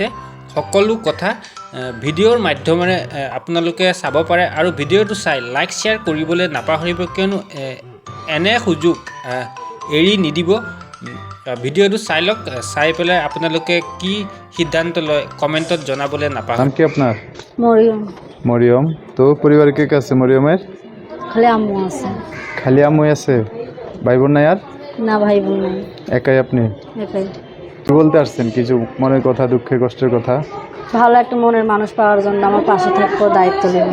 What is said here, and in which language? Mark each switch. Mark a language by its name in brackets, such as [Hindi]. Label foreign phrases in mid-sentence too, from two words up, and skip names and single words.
[Assamese] সকলো কথা ভিডিঅ'ৰ মাধ্যমেৰে আপোনালোকে চাব পাৰে আৰু ভিডিঅ'টো চাই লাইক শ্বেয়াৰ কৰিবলৈ নাপাহৰিব, কিয়নো এনে সুযোগ এৰি নিদিব। ভিডিঅ'টো চাই লওক, চাই পেলাই আপোনালোকে কি সিদ্ধান্ত লয় কমেণ্টত জনাবলৈ নাপাহৰিব। [Bangla] নাম কি আপনার? মরিয়ম। মরিয়ম। তো পরিবারে কে কে আছে মরিয়মের? খালি আম্মু আছে। খালি আম্মুই আছে, ভাই বোন নাই আর? না ভাই বোন নাই, একাই আপনি? একাই। কি বলতে আসছেন, কিছু মনের কথা, দুঃখের কষ্টের কথা? ভালো একটা মনের মানুষ পাওয়ার জন্য আমার পাশে থাকবো, দায়িত্ব নেব।